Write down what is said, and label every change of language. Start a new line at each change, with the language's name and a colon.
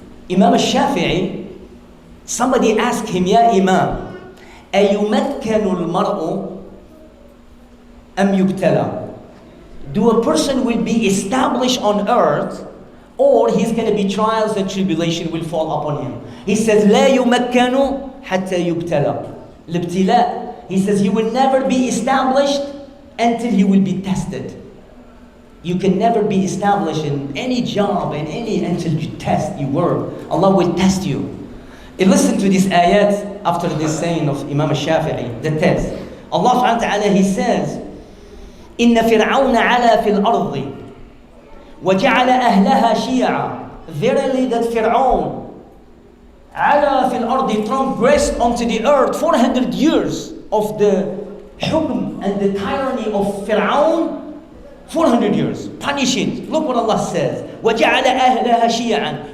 English: Imam al-Shafi'i, somebody asked him, Ya Imam,
Arabic: أَيُمَكَّنُ الْمَرْءُ أَمْ يُبْتَلَى?
English: Do a person will be established on earth, or he's going to be trials and tribulation will fall upon him? He says,
Arabic: لا يمكن حتى يبتلى. الابتلاء.
English: He says, he will never be established until he will be tested. You can never be established in any job, until you test your work. Allah will test you. And listen to this ayat after this saying of Imam al-Shafi'i, the test. Allah subhanahu wa ta'ala, he says,
Arabic: إن فرعون علا في الأرض وجعل أهلها شيعا.
English: Verily that Fir'aun
Arabic: علا في الأرض,
English: transgressed onto the earth 400 years of the hukm and the tyranny of Fir'aun. 400 years, punish it. Look what Allah says.
Arabic: وَجَعَلَ أَهْلَهَا شِيَعًا.